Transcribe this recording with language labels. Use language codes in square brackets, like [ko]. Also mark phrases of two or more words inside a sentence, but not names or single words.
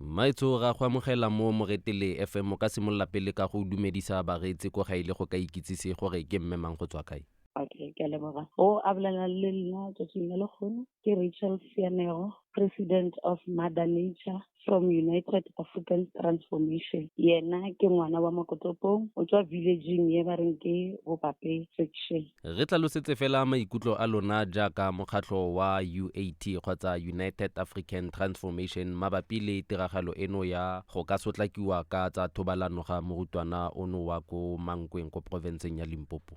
[tn] Maitso ra go amogela mo Moretele FM ka simolola pele ka go dumedisa bareetsi ko ga ile go ka ikitsise gore ke mme mang go tswa kae. Okay, ke a leboga. O a bolela le nna tsatsing le lekgono ke Rachel Sianego, [en] President of Mother Nature from United African Transformation. [nso] Yena ke ngwana wa Mokotopong, o tswa villageng ye ba reng ke Bopape section. [tn] Re tlalosetse fela maikutlo a lona jaaka mokgatlho wa UAT kgotsa United African Transformation mabapi le tiragalo eno ya go ka sotlakiwa ka tsa thobalano ga morutwana ono wa ko Mankweng ko provinceng ya Limpopo.